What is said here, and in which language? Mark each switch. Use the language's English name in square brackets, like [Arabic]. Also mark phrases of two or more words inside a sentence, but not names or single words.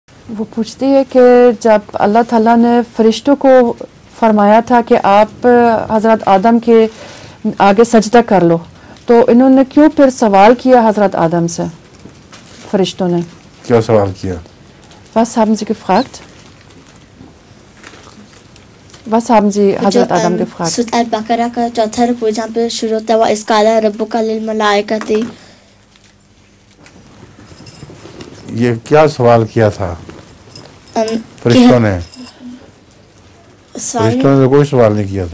[Urdu] وہ پوچھتی ہے کہ جب اللہ تعالیٰ نے فرشتوں کو فرمایا تھا کہ آپ حضرت آدم کے آگے سجدہ کر لو، تو انہوں نے کیوں پھر سوال کیا حضرت Adam سے؟ فرشتوں نے کیا سوال کیا؟ [German] Was haben Sie gefragt? Was haben Sie حضرت آدم gefragt? [Urdu] سورۃ البقرہ کا چوتھا رکوع جہاں پہ شروع ہوتا ہے [Arabic] وَإِذْ قَالَ رَبُّكَ لِلْمَلَائِكَةِ، [Urdu] یہ کیا سوال کیا تھا فرشتوں نے؟ فرشتوں نے کوئی سوال نہیں کیا تھا.